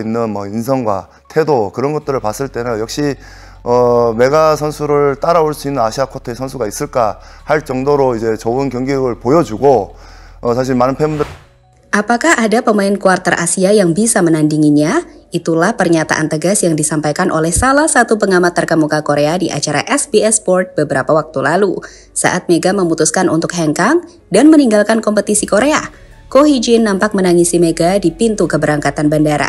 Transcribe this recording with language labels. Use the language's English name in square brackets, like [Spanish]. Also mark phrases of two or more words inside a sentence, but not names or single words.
[Korean] 있는 인성과 태도 그런 것들을 봤을 때는 역시 메가 선수를 따라올 수 있는 아시아 쿼터의 선수가 있을까 할 정도로 이제 좋은 경기력을 보여주고 사실 많은 팬분들 [Indonesian] Apakah ada pemain kuarter Asia yang bisa menandinginya? Itulah pernyataan tegas yang disampaikan oleh salah satu pengamat terkemuka Korea di acara SBS Sport beberapa waktu lalu, saat Mega memutuskan untuk hengkang dan meninggalkan kompetisi Korea. Ko Hee-jin nampak menangisi Mega di pintu keberangkatan bandara.